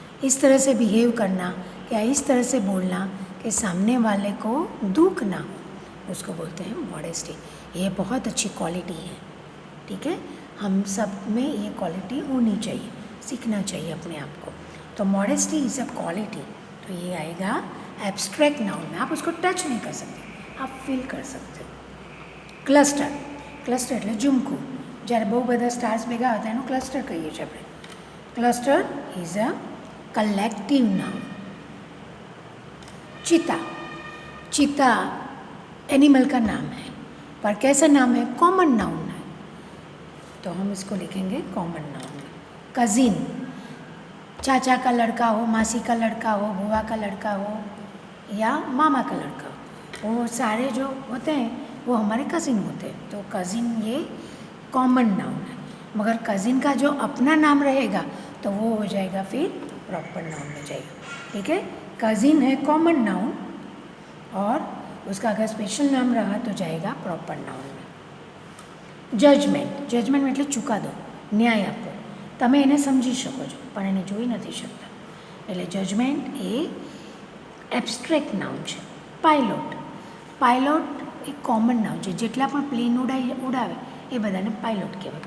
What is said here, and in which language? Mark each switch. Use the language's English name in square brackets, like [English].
[Hindi] इस तरह से बिहेव करना या इस तरह से बोलना कि सामने वाले को दुख ना हो, उसको बोलते हैं मॉडेस्टी. ये बहुत अच्छी क्वालिटी है, ठीक है. हम सब में ये क्वालिटी होनी चाहिए, सीखना चाहिए अपने आप को. तो [English] modesty is a quality, [Hindi] तो ये आएगा एब्स्ट्रैक्ट नाउन में. आप उसको टच नहीं कर सकते, आप फील कर सकते हो. [Gujarati] ક્લસ્ટર, ક્લસ્ટર એટલે ઝુમકું, જ્યારે બહુ બધા સ્ટાર્સ ભેગા હતા એનું ક્લસ્ટર કહીએ છીએ આપણે. [English] Cluster is a collective noun. [Hindi] चीता, चीता एनिमल का नाम है, पर कैसा नाम है? कॉमन नाउन है, तो हम इसको लिखेंगे कॉमन नाउन. कज़िन, चाचा का लड़का हो, मासी का लड़का हो, बुआ का लड़का हो या मामा का लड़का हो, वो सारे जो होते हैं वो हमारे कज़िन होते हैं. तो कज़िन ये कॉमन नाउन है, मगर कज़िन का जो अपना नाम रहेगा तो वो हो जाएगा फिर प्रॉपर नाउन में जाएगा, ठीक है. कज़िन है कॉमन नाउन और उसका अगर स्पेशल नाम रहा तो जाएगा प्रॉपर नाउन में. [Gujarati] જજમેન્ટ, જજમેન્ટ એટલે ચુકાદો, ન્યાય આપો. તમે એને સમજી શકો છો પણ એને જોઈ નથી શકતા, એટલે જજમેન્ટ એ એબ્સ્ટ્રેક્ટ નાઉન છે. પાયલોટ. પાયલોટ એ કોમન નાઉન છે. જેટલા પણ પ્લેન ઉડાવે એ બધાને પાયલોટ કહેવાય.